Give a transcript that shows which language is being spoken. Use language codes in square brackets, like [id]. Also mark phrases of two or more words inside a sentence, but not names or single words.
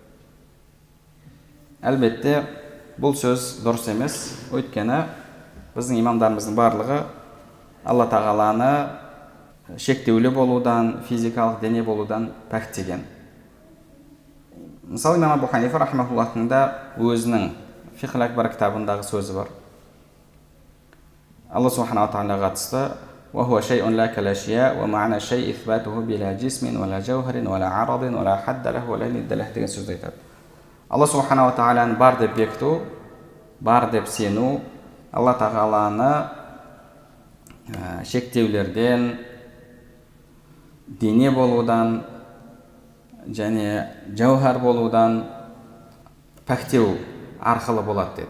[kk] Әлбетте бұл сөз дұрыс емес, өйткені біздің имамдарымыздың барлығы Алла Тағаланы шектеулі болудан, физикалық дене болудан пәктеген. Мысалы, имам Абу Ханифа рахмаһуллахтың да өзінің фиқл акбар кітабындағы сөзі бар. Алла субханала тағалаға қатысты: [ar] وهو شيء لا كالأشياء ومعنى الشيء إثباته بلا جسم ولا جوهر ولا عرض ولا حد له ولا ند له [kk] деген сөзді айтады. Алла субханала тағаланы бар деп бекіту, бар деп сену, Алла тағаланы шектеулерден, дене болудан және жауһар болудан пәктеу арқылы болады деді.